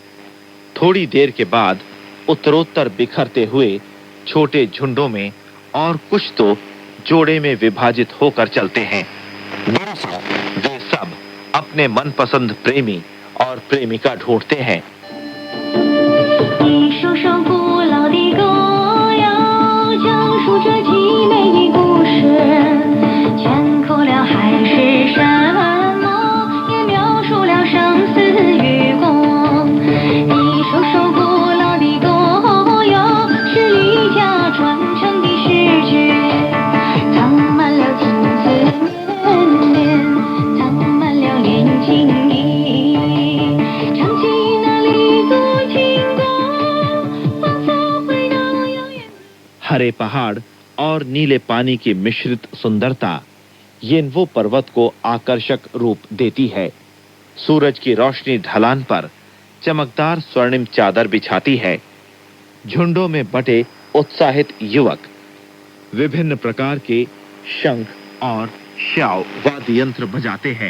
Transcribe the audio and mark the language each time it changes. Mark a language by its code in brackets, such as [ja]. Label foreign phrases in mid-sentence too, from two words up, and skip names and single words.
[hi] थोड़ी देर के बाद उत्तरोत्तर बिखरते हुए छोटे झुंडों में और कुछ तो जोड़े में विभाजित होकर चलते हैं। दरअसल वे सब अपने मनपसंद प्रेमी और प्रेमिका ढूंढते हैं। [zh] 一首首古老的歌谣，讲述着凄美的故事，填苦了海誓山盟，也描述了生死与共。一首首古老的歌谣，是离家传承的诗句，藏满了情字绵绵，藏满了恋情意，唱起那离族情歌，仿佛回到遥远。 [hi] हरे पहाड़ और नीले पानी की मिश्रित सुंदरता येनवो पर्वत को आकर्षक रूप देती है। सूरज की रोशनी ढलान पर चमकदार स्वर्णिम चादर बिछाती है। झुंडों में बटे उत्साहित युवक विभिन्न प्रकार के शंख और श्याव वाद्य यंत्र बजाते हैं।